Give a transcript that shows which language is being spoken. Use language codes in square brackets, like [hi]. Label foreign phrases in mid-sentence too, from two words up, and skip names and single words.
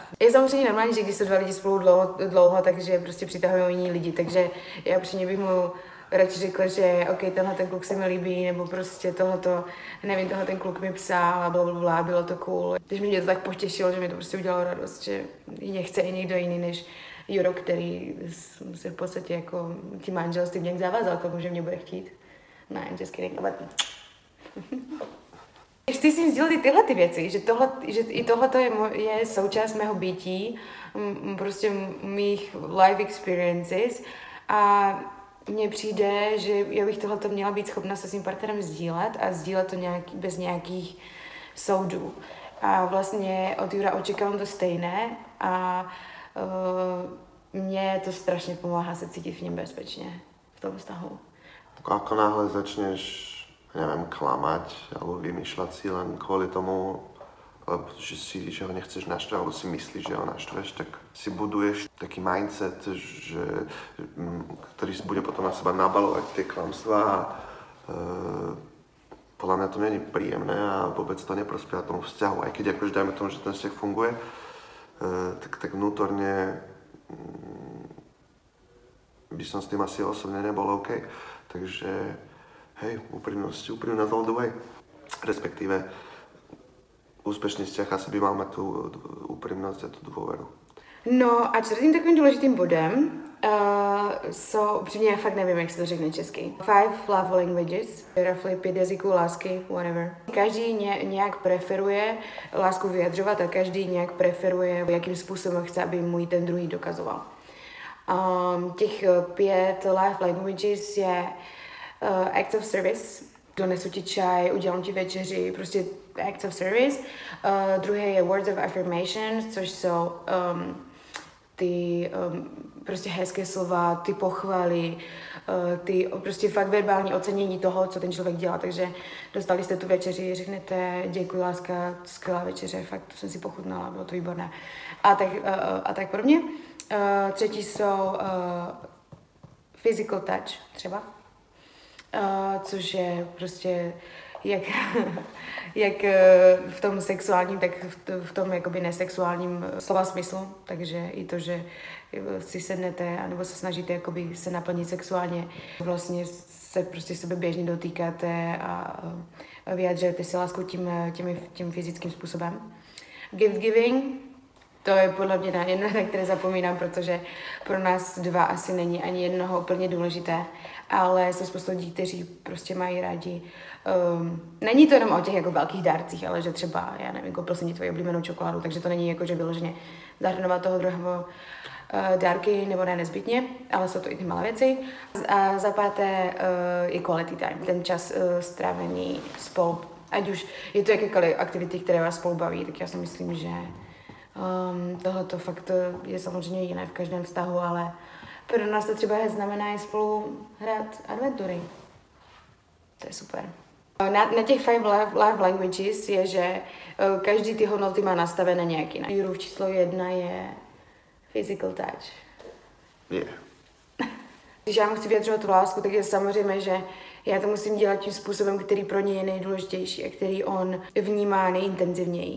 [cs] Je samozřejmě normální, že když jsou 2 lidi spolu dlouho, takže prostě přitahují jiní lidi, takže já upřímně bych mu radši řekla, že OK, tenhle ten kluk se mi líbí, nebo prostě tohleto, nevím, tenhle ten kluk mi psal a blablabla, bylo to cool. Když mě to tak potěšilo, že mi to prostě udělalo radost, že mě chce i někdo jiný než Juro, který se v podstatě jako tím manželstvím nějak zavázal k tomu, že mě bude chtít. Ne, [en] just kidding, [cs] ale... Chci si sdělit i tyhle ty věci, že i tohle je součást mého bytí, prostě mých [en] life experiences [cs] a mně přijde, že já bych tohleto měla být schopna se svým partnerem sdílet a sdílet to bez nějakých soudů. A vlastně od Jura očekávám to stejné a mně to strašně pomáhá se cítit v něm bezpečně v tom vztahu. [sk] Ako náhle začneš, neviem, klamať alebo vymýšľať si len kvôli tomu, že ho nechceš naštvať, alebo si myslíš, že ho naštveš, tak si buduješ taký mindset, ktorý bude potom na seba nabalovať tie klamstvá a podľa mňa to není príjemné a vôbec to neprospieva tomu vzťahu. Aj keď akože dajme tomu, že ten vzťah funguje, tak vnútorne by som s tým asi osobne nebol OK. Takže hej, úprimnosť [en] all the way. [sk] Respektíve úspešný vzťah asi by mal mať tú úprimnosť a tú dôveru. [cs] No a čtvrtým takovým důležitým bodem jsou, upřímně já fakt nevím, jak se to řekne česky. [en] 5 love languages, roughly 5 [cs] jazyků lásky, [en] whatever. [cs] Každý nějak preferuje lásku vyjadřovat a každý nějak preferuje, jakým způsobem chce, aby mu ji ten druhý dokazoval. Těch 5 [en] love languages [cs] je [en] acts of service, [cs] donesu ti čaj, udělám ti večeři, prostě [en] acts of service. [cs] Druhé je [en] words of affirmation, [cs] což jsou ty prostě hezké slova, ty pochvaly, ty prostě fakt verbální ocenění toho, co ten člověk dělá. Takže dostali jste tu večeři, řeknete děkuji, láska, skvělá večeře, fakt to jsem si pochutnala, bylo to výborné. A tak podobně. Třetí jsou [en] physical touch [cs] třeba, což je prostě jak v tom sexuálním, tak v tom jakoby nesexuálním slova smyslu. Takže i to, že si sednete anebo se snažíte jakoby se naplnit sexuálně, vlastně se prostě sebe běžně dotýkáte a vyjadřujete si lásku tím fyzickým způsobem. [en] Gift giving, [cs] To je podle mě jedno, na které zapomínám, protože pro nás dva asi není ani jednoho úplně důležité, ale jsou spoustu lidí, kteří prostě mají rádi. Není to jenom o těch jako velkých dárcích, ale že třeba, já nevím, koupil jsem ti tvoji oblíbenou čokoládu, takže to není jako, že vyloženě zahrnovat toho druhého dárky, nebo ne nezbytně, ale jsou to i ty malé věci. A za páté je [en] quality time, [cs] ten čas strávený spolu. Ať už je to jakékoliv aktivity, které vás spolu baví, tak já si myslím, že tohle to fakt je samozřejmě jiné v každém vztahu, ale pro nás to třeba znamená i spolu hrát adventury. To je super. Na těch 5 [en] love languages [cs] je, že každý ty hodnoty má nastavené nějak jinak. Jurův číslo 1 je [en] physical touch. [cs] Yeah. Když já mu chci vyjadřovat tu lásku, tak je samozřejmě, že já to musím dělat tím způsobem, který pro něj je nejdůležitější a který on vnímá nejintenzivněji.